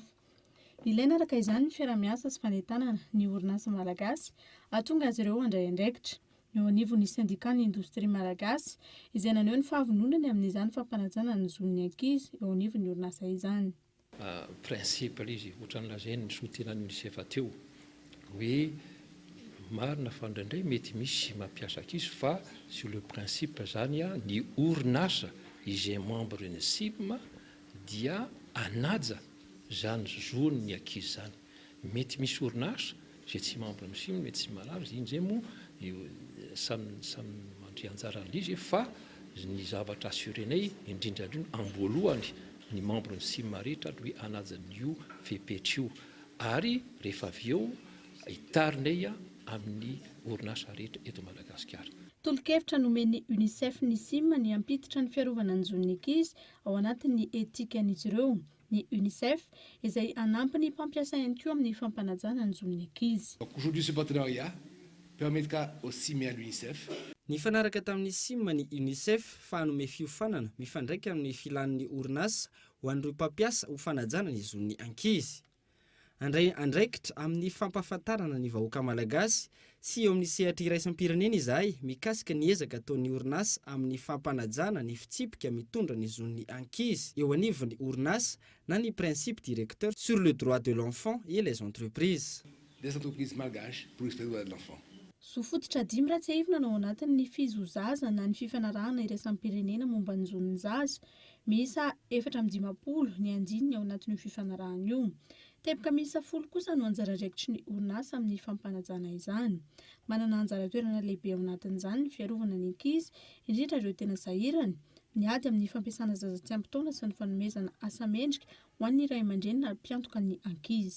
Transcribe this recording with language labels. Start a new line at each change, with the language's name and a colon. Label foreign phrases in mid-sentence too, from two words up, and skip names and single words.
Malagasy: Ilaina araka izany ny fiaramiasa sy fanentanana ny orinasa malagasy ahatonga azy ireo handray andraikitra eo anivon'ny sindika ny indostria malagasy izay naneho ny fahavononany amin'izany fampanajana ny zon'ny ankizy eo anivon'ny orinasa izany. Principe izy ohatran'ny lazainy ny sotenan'ny UNICEF teo hoe marina fa indraindray mety misy mampiasa ankizy fa
French: sur le principe
Malagasy: zany ny orinasa izay membre ny SIM dia anaja zany zon'ny ankizy zany. Mety misy orinasa izay tsy membre ny SIM mety tsy malaza iny zay moa samy mandry anjara an'izy fa ny zavatra assurenay indrindra amboalohany ny membre ny SIM rehetra hoe anaja n'io fepetra io ary rehefa avy eo hitarinay amin'ny orinasa rehetra eto Madagasikara. Tolo-kevitra nomen'ny UNICEF ny SIM ny ampititra ny fiarovana ny zon'ny ankizy ao anatin'ny etikan'izy ireo. Ny UNICEF izay anampy ny mpampiasa ihany koa amin'ny fampanajana ny zon'ny ankizy.
French: Aujourd'hui ce partenariat permettra au SIM et à l'UNICEF
Malagasy: Nifanaraka tamin'ny SIM ny UNICEF fa hanome fiofanana mifandraika amin'ny filan'ny orinasa ho an'ireo mpampiasa ho fanajana ny zon'ny ankizy. Andraikitra amin'ny fampahafantarana ny vahoaka malagasy sy eo amin'ny sehatra iraisam-pirenena izahay mikasika ny ezaka ataon'ny orinasa amin'ny fampanajana ny fitsipika mitondra ny zon'ny ankizy eo anivon'ny orinasa na ny
French: principe directeur sur le droit de l'enfant et les entreprises. Des entreprises malgaches pour respecter le droit de l'enfant.
Malagasy: Sofototra 10 ratsy-hivina ao anatin'ny fizozaza na ny fifanarahana iraisam-pirenena momba ny zon'ny zaza. Miisa 450 ny andininy ao anatin'io fifanarahana io. Teboka miisa 10 kosa no anjara raikitry ny orinasa amin'ny fampanajana izany. Manana anjara toerana lehibe ao anatin'izany ny fiarovana ny ankizy, indrindra ireo tena sahirany, ny ady amin'ny fampiasana zaza tsy ampy taona sy ny fanomezana asa mendrika ho an'ny ray aman-dreny na mpiantoka ny ankizy.